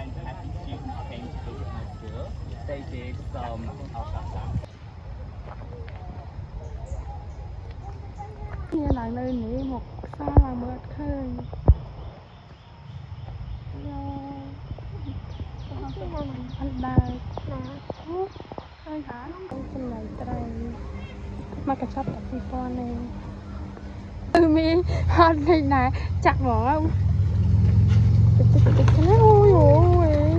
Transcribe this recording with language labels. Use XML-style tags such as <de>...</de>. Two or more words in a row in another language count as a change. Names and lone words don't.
<en>happy students came to visit my school, they did some alcasa.</en> <km>នេះឡើងនៅនេះមកផ្សារឡើងមើលអត់ឃើញអត់ដើរណាហើយហាចំណៃត្រីមកកញ្ចប់តែ2000នេះមានហត់នេះណាចាក់ហ្មងតិចណាអូយ</km>